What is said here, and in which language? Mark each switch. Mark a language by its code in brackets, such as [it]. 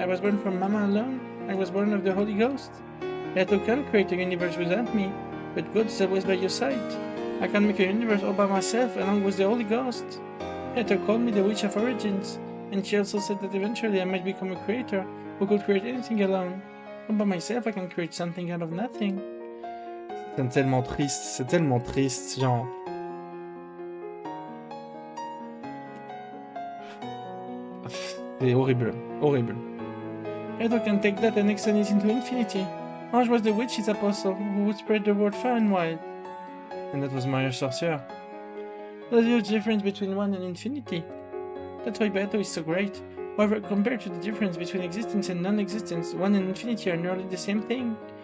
[en] I was born from Mama alone. I was born of the Holy Ghost. Beato can't create a universe without me, but God is always by your side. I can make a universe all by myself along with the Holy Ghost. Beato called me the Witch of Origins, and she also said that eventually I might become a creator who could create anything alone. All by myself I can create something out of nothing. [fr] C'est tellement triste, genre... C'est horrible, horrible. [en] Beato can take that and extend it into infinity. Ange was the witch's apostle who would spread the word far and wide. And that was Maria Sorcière. There's a huge difference between 1 and infinity. That's why Beato is so great. However, compared to the difference between existence and non-existence, 1 and infinity are nearly the same thing.